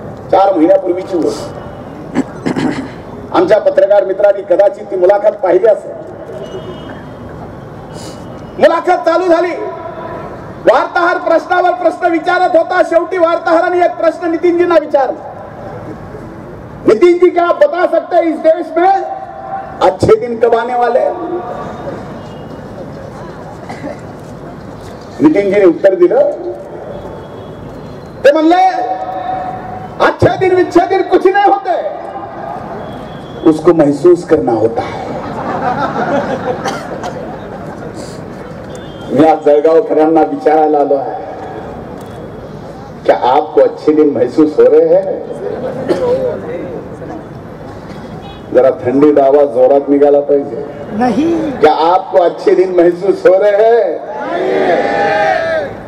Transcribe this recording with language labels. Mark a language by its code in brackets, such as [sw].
[mr] 4 महिन्यापूर्वीची गोष्ट. आमच्या पत्रकार मित्रांनी कदाचित ती मुलाखत पाहिली असेल. मुलाखत चालू झाली. वार्ताहर प्रश्नावर प्रश्न विचारत होता. शेवटी वार्ताहरांनी एक प्रश्न नितीनजींना विचारला. [hi] नितिन जी, क्या आप बता सकते हैं इस देश में अच्छे दिन कब आने वाले? [mr] नितीन जी ने उत्तर दिलं. ते म्हणले [hi] अच्छे दिन विच्छे दिन कुछ नहीं होते, उसको महसूस करना होता है. मैं [mr] आज जळगावकरांना विचारायला आलो आहे, [hi] क्या आपको अच्छे दिन महसूस हो रहे हैं? [mr] जरा थंडी आवाज जोरात निघाला पाहिजे. [hi] नहीं. क्या आपको अच्छे दिन महसूस हो रहे हैं?